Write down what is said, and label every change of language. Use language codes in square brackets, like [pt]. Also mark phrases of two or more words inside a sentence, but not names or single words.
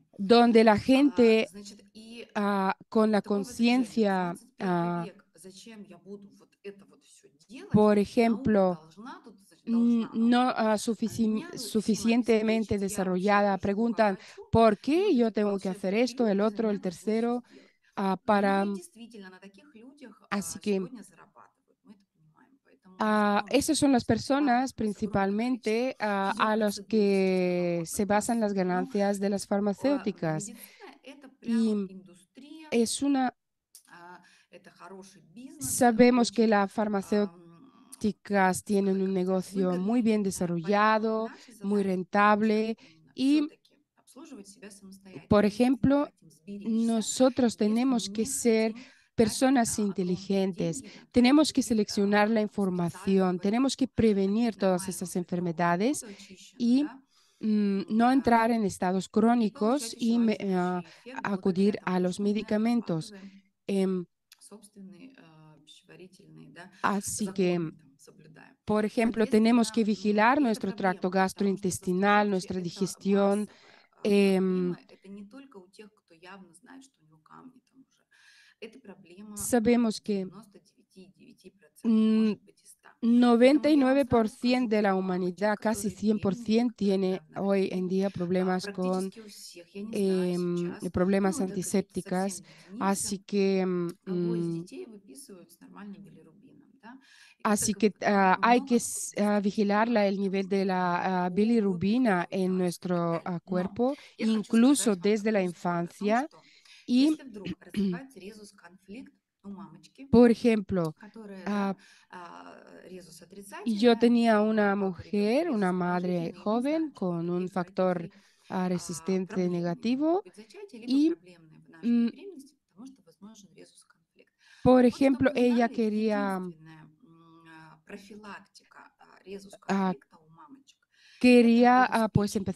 [es] donde la gente [ru] Значит, и [es] con la [ru] такое возражение. [es] conciencia, [ru] 21 век, зачем я буду вот это вот все делать? [es] por [ru] Наука [es] ejemplo, [ru] должна, тут должна [es] no [ru] наука меня всем [es] suficientemente [ru] обеспечить, я вообще [es] desarrollada, [ru] живу как [es] preguntan, [ru] хочу, [es] ¿por [ru] и [es] qué [ru] вот [es] yo [ru] эти [es] tengo que hacer [ru] волшебные [es] esto, el [ru] пилюли за [es] otro, [ru] меня [es] el [ru] должны все [es] tercero, [ru] сделать. Ну [es] para... [ru] и действительно, на таких людях [es] Así que [ru] сегодня зарабатывают, мы это понимаем. Поэтому возможно, [es] esas son las [ru] правда, [es] personas [ru] с огромным количеством [es] principalmente a los [ru] физиопроцедур сейчас [es] que [ru] много [es] se [ru] у нас. [es] basan las [ru] Но [es] ganancias de las farmacéuticas. [ru] медицина– это прям [es] Y [ru] индустрия, [es] es una, [ru] это хороший бизнес, [es] sabemos que [ru] очень [es] las farmacéuticas tienen un [ru] как это, [es] negocio muy [ru] выгодный. [es] bien [ru] Поэтому [es] desarrollado, [ru] наша [es] muy [ru] задача [es] rentable y [ru] все-таки обслуживать себя [es] Por [ru] самостоятельно. Если мы [es] ejemplo, [ru] хотим сберечься, [es] nosotros [ru] если [es] tenemos que [ru] не [es] ser [ru] хотим тратить [es] personas [ru] огромные [es] inteligentes, [ru] деньги на то, [es] tenemos que [ru] купить [es] seleccionar la [ru] специальную [es] información, tenemos [ru] воду, [es] que prevenir [ru] напить [es] todas [ru] нормальную [es] esas [ru] фильтрованную [es] enfermedades [ru] воду очищенную, [es] y [ru] да, [es] no а, entrar en estados [ru] и [es] crónicos [ru] получать [es] y [ru] желательный эффект благодаря [es] acudir a [ru] тому, [es] los [ru] что мы [es] medicamentos. [ru] отрабатываем Em, собственные пищеварительные, да, [es] Así que, [ru] законы там соблюдаем. [es] por ejemplo, tenemos que [ru] Соответственно, [es] vigilar [ru] это [es] nuestro tracto [ru] проблема, потому что [es] gastrointestinal, [ru] застуженность– [es] nuestra [ru] это [es] digestión. [ru] массовая em, проблема. Это не только у тех, кто явно знает, что у него камни там уже. Это проблема [es] Sabemos que [ru] 99,9%, может быть и 100. Поэтому я вам сразу [es] 99% [ru] скажу [es] de la [ru] про мамочек, [es] humanidad, casi [ru] которые беременные, [es] 100%, [ru] которые [es] tiene [ru] недавно [es] hoy en [ru] родили. [es] día problemas con [ru] Практически у всех, я не знаю сейчас, [es] problemas [ru] ну это какие-то [es] antisépticas. [ru] совсем единицы, [es] Así que, [ru] кого из детей выписывают с нормальным билирубином, да? И [es] así [ru] как бы [es] que [ru] там [es] hay que [ru] много [es] vigilar [ru] действительно [es] el nivel de la [ru] гормонов, [es] bilirrubina en [ru] витаминов и так [es] nuestro [ru] далее. Но [es] cuerpo, [ru] я хочу [es] incluso [ru] сказать вам [es] desde la [ru] такую историю о том, [es] infancia. [ru] что [es] Y, [ru] если вдруг развивается резус-конфликт у мамочки, [es] por ejemplo, [ru] которая, ah, да, резус [es] yo [ru] отрицательная, [es] tenía [ru] у [es] una [ru] папы ребенка [es] mujer, una [ru] резус [es] madre [ru] положительный, и мы [es] joven [ru] знаем, что у [es] con un [ru] таких [es] factor [ru] родителей [es] resistente [ru] проблемные могут [es] negativo [ru] быть зачатия, либо [es] y, [ru] проблемные в нашей mm, беременности, потому что возможен резус-конфликт. [es] por [ru] Так вот, чтобы [es] ejemplo, [ru] вы [es] ella [ru] знали, [es] quería, [ru] единственная профилактика ah, резус-конфликта у мамочек– это [es] quería pues [ru] обеспечить